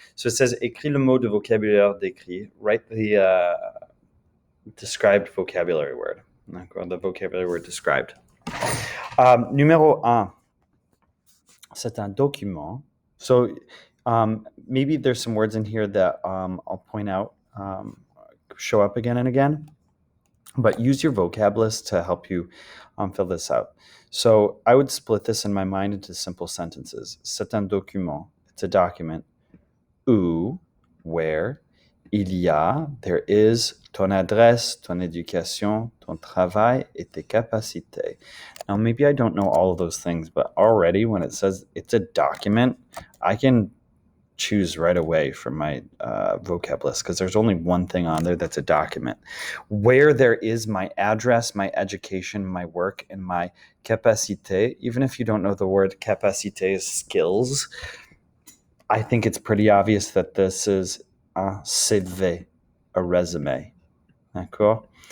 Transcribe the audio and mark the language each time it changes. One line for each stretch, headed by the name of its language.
English: So it says,
French: écris le mot de vocabulaire décrit.
English: Write the described vocabulary word.
French: D'accord,
English: the vocabulary word described.
French: Numéro 1, c'est un document.
English: So maybe there's some words in here that I'll point out show up again and again. But use your vocab list to help you fill this out. So I would split this in my mind into simple sentences.
French: C'est un document.
English: It's a document.
French: Où,
English: where,
French: il y a,
English: there is,
French: ton adresse, ton éducation, ton travail, et tes capacités.
English: Now, maybe I don't know all of those things, but already when it says it's a document, I can choose right away from my vocab list because there's only one thing on there that's a document. Where there is my address, my education, my work, and my capacité, even if you don't know the word capacité is skills, I think it's pretty obvious that this is
French: un CV,
English: a resume.
French: D'accord?